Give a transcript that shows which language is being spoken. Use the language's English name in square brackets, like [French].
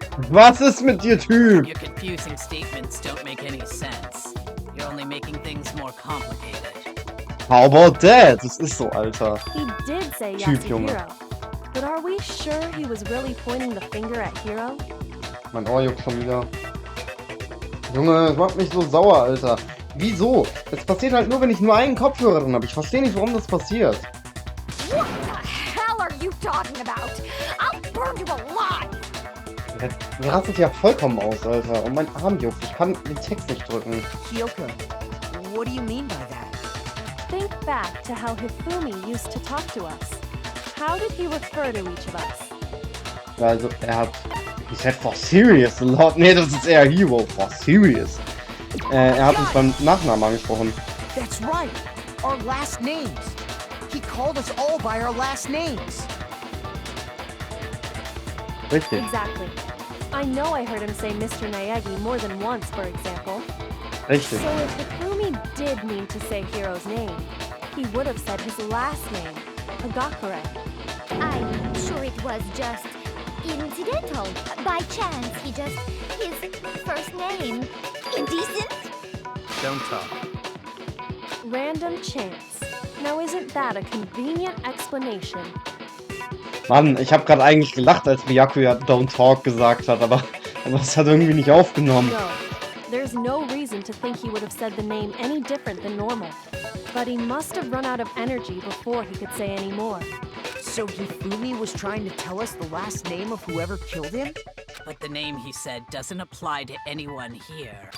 [German] Was ist mit dir, Typ? [English] Your confusing statements don't make any sense. You're only making things more complicated. How about that? [German] Das ist so, Alter. [English] He did say [German] Typ, Junge. Yasuhiro. [English] But are we sure he was really pointing the finger at Hiro? [German] Mein Ohr juckt schon wieder. Junge, das macht mich so sauer, Alter. Wieso? Das passiert halt nur, wenn ich nur einen Kopfhörer drin habe. Ich verstehe nicht, warum das passiert. [English] What the hell are you talking about? I'll burn you alive! [German] Mir rastet ja vollkommen aus, Alter. Und mein Arm juckt. Ich kann den Text nicht drücken. [English] Kyoko, what do you mean by that? Think back to how Hifumi used to talk to us. How did he refer to each of us? [German] Also, er hat... [English] He said for serious a lot. [German] Nee, das ist eher Hero. [English] For serious. [German] Er hat uns beim Nachnamen angesprochen. [English] That's right. Our last names. He called us all by our last names. [German] Richtig. [English] Exactly. I know I heard him say Mr. Naegi more than once, for example. [German] Richtig. [English] So if Hifumi did mean to say Hiro's name, he would have said his last name, Hagakure. I'm sure it was just incidental. By chance, his first name. Indecent? Don't talk. Random chance. Now isn't that a convenient explanation? [German] Mann, ich habe gerade eigentlich gelacht, als Byakuya [English] Don't Talk [German] gesagt hat, aber das hat irgendwie nicht aufgenommen. [English] No, there's no reason to think he would have said the name any different than normal. But he must have run out of energy before he could say any more. So Hifumi was trying to tell us the last name of whoever killed him? But the name he said doesn't apply to anyone here.